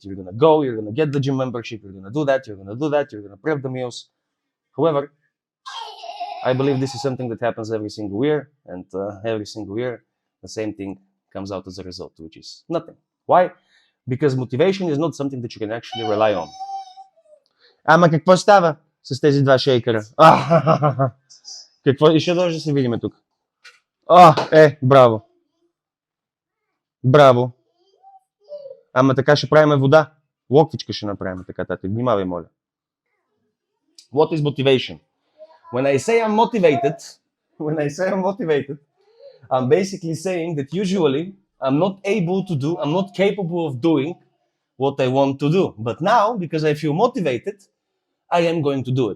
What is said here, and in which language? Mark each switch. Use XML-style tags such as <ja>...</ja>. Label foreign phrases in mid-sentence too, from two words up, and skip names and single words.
<en>You're going to go, you're going to get the gym membership, you're going to do that, you're going to do that, you're going to prep the meals. However, I believe this is something that happens every single year, and every single year the same thing comes out as a result, which is nothing. Why? Because motivation is not something that you can actually rely on.</en> <bg>Ама какво става с тези 2 шейкера? Какво? И ще дойде да се видим тук. Браво. Браво. Ама така ще правим вода. Локвичка ще направим така, тати. Внимавай, моля.</bg> <en>What is motivation? When I say I'm motivated, I'm basically saying that usually I'm not capable of doing what I want to do. But now, because I feel motivated, I am going to do it.</en>